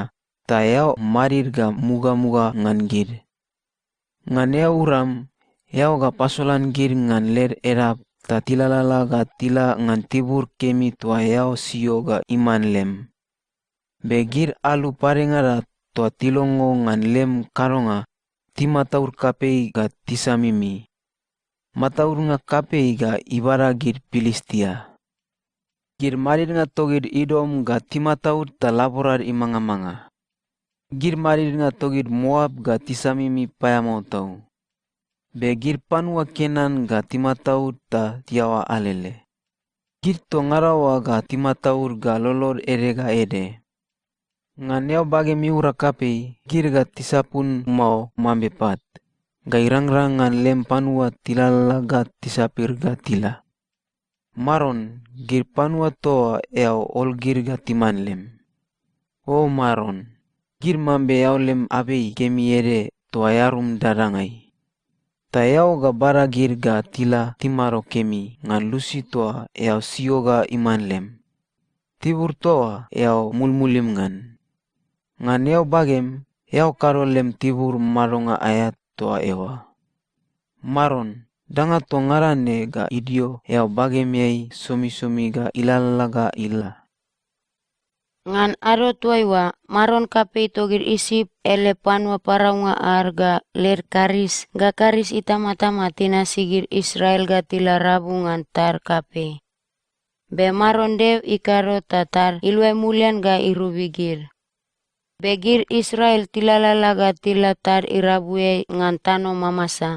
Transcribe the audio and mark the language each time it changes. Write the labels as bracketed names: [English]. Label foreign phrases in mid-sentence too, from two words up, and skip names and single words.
[Mutu] Ta yao marir ga muga-muga ngan gir. Ngan yao uram, yao ga pasolan gir ngan ler erap. Ta tilalala ga tila ngan tibur kemi tua yao sio ga iman lem. Be gir alu parengara tua tilongo ngan lem karonga. Timataur kapei ga tisamimi. Mataur nga kapei ga ibara gir Pilistia. Gir marir nga togir Idom ga timataur ta laborar imanga-manga. Gir marir nga togir Moab ga tisamimi payamau tau. Be gir panua Kenan ga timataur ta tiawa alele. Gir to ngarawa ga timataur ga lolor ere ga ede. Ngan yao bage miura kapei, gir ga tisapun mau mambepat. Ga irang-rangan lem panua tilala ga tisapir ga tila. Maron, gir panua toa yao ol gir ga timan lem. O maron, gir mambe yao lem abei kemi ere toa yarum darangai. Ta yao ga bara gir ga tila timaro kemi ngan lusi toa yao sio ga iman lem. Tibur toa yao mulmulim ngan. Ngan yao bagem, yao karo lem tibur maronga ayat toa ewa. Maron, danga to ngarane ga idio yao bagem yai somi-somi ga ilala ga ila. Ngan aro tuaiwa, maron kapei togir isip ele panua paraunga arga ler karis, ga karis itama-tama tina sigir Israel ga tila rabu ngan tar kapei. Be maron dev ikaro tatar ilwe mulian ga irubigir. Be gir Israel tilalala ga tila tar irabue ngan tano mamasa.